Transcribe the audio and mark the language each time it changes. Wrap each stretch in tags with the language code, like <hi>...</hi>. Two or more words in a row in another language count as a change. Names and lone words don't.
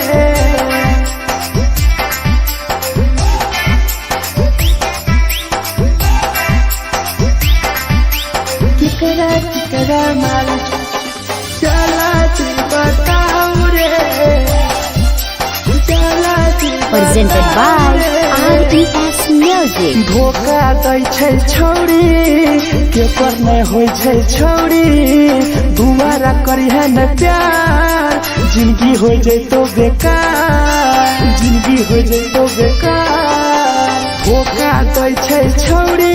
<mai>केकरा केकरा माल जला दी बताऊ रे, जला दी</mai> <en>Presented by RES Music.</en> <mai>धोखा दै छै छौरी, केकर नहीं होइ छै छौरी, दुबारा करी है न प्यार, जिंदगी हो जैतो बेकार, जिंदगी हो जैतो बेकार, धोखा दै छै छौरी।</mai>